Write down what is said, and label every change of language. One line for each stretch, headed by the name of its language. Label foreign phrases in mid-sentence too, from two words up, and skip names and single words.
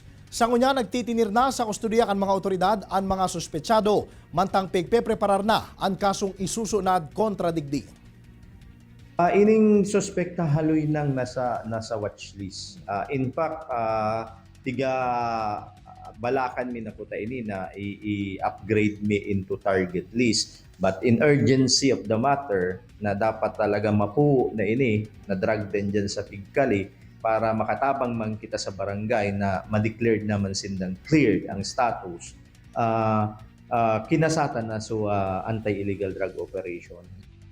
Bikol: Sa ngunya nagtitinir na sa kustodiya kan mga otoridad ang mga suspetsado mantang pigpepreparar na ang kasong isusunad kontra digdi. Ining suspekta haloy nang nasa watchlist.
English: In fact,
Bikol: tiga balakan mi na ko ini na i-upgrade mi
English: into target list. But in urgency of the matter
Bikol: na dapat talaga mapuo na ini na drug den dyan sa Pigkali para makatabang man kita sa barangay na ma-declared naman sindang cleared ang status, kinasatan na so
English: anti-illegal drug operation.